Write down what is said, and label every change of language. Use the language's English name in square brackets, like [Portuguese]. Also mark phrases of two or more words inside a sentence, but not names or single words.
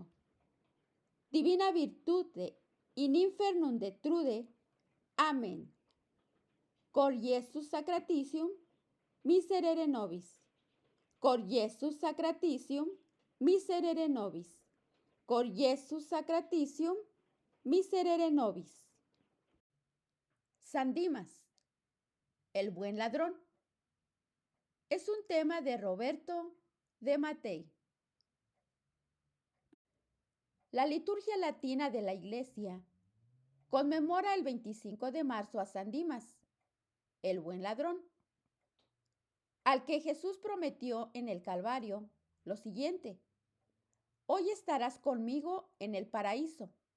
[Latin] Divina virtute in infernum detrude. Amén. Cor Iesus sacratitium, miserere nobis. Cor Iesus sacratitium, miserere nobis. Cor Iesus sacratitium, miserere nobis. [Spanish] San Dimas, el buen ladrón. Es un tema de Roberto de Mattei. La liturgia latina de la Iglesia conmemora el 25 de marzo a San Dimas, el buen ladrón, al que Jesús prometió en el Calvario lo siguiente: hoy estarás conmigo en el paraíso.